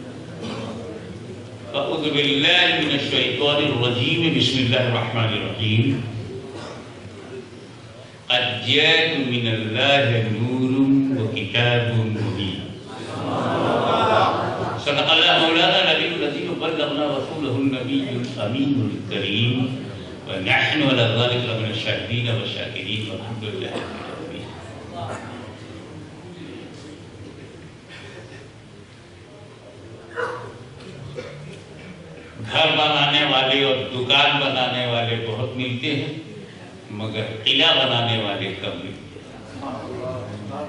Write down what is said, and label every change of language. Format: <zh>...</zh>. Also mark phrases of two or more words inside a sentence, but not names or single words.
<ar>أعوذ بالله من الشيطان الرجيم. بسم الله الرحمن الرحيم قد جاءكم من الله نور وكتاب مبين. صدق الله مولانا النبي العظيم وبلغنا رسوله النبي الأمين الكريم ونحن على ذلك من الشاهدين والشاكرين والحمد لله رب العالمين.</ar> <ur>گھر بنانے والے اور دکان بنانے والے بہت ملتے ہیں، مگر قلعہ بنانے والے کم ملتے ہیں۔</ur>